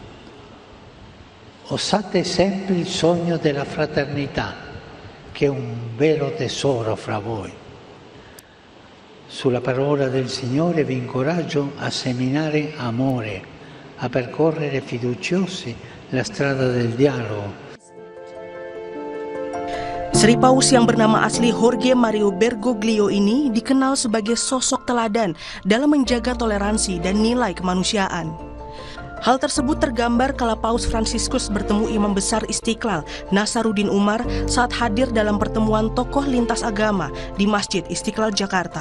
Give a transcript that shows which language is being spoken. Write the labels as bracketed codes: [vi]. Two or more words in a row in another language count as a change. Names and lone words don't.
[it] Ossate sempre il sogno della fraternità, che è un vero tesoro fra voi. Sulla parola del Signore vi incoraggio a seminare amore, a percorrere fiduciosi la strada del dialogo. [id] Sri Paus yang bernama asli Jorge Mario Bergoglio ini dikenal sebagai sosok teladan dalam menjaga toleransi dan nilai kemanusiaan. Hal tersebut tergambar kala Paus Fransiskus bertemu Imam Besar Istiqlal, Nasaruddin Umar, saat hadir dalam pertemuan tokoh lintas agama di Masjid Istiqlal, Jakarta.